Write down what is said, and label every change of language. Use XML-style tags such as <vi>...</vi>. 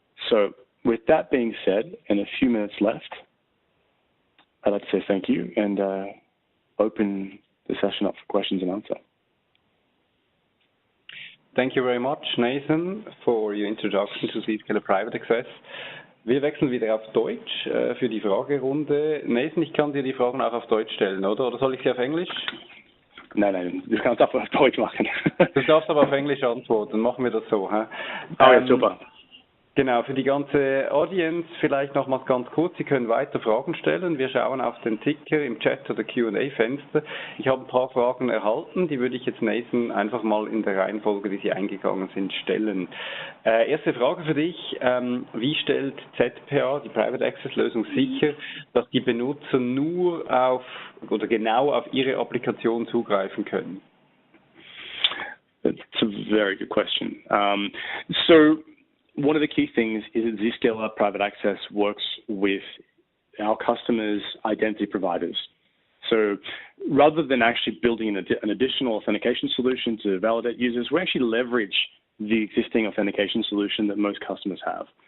<en>So with that being said, in a few minutes left, I'd like to say thank you and open the session up for questions and answer. Thank you very much, Nathan, for your introduction to Zscaler Private Access.</en> <de>Wir wechseln wieder auf Deutsch für die Fragerunde. Nathan, ich kann dir die Fragen auch auf Deutsch stellen, oder? Oder soll ich sie auf Englisch? Nein, du kannst auch auf Deutsch machen. Du darfst aber auf Englisch antworten. Machen wir das so. Hä? Ja, super. Genau, für die ganze Audience vielleicht nochmals ganz kurz. Sie können weiter Fragen stellen. Wir schauen auf den Ticker im Chat oder Q&A-Fenster. Ich habe ein paar Fragen erhalten, die würde ich jetzt Nathan einfach mal in der Reihenfolge, wie sie eingegangen sind, stellen. Erste Frage für dich. Wie stellt ZPA, die Private Access Lösung, sicher, dass die Benutzer nur auf oder genau auf ihre Applikation zugreifen können?</de> <en>That's a very good question. So one of the key things is that Zscaler Private Access works with our customers' identity providers. So rather than actually building an additional authentication solution to validate users, we actually leverage the existing authentication solution that most customers have.</en>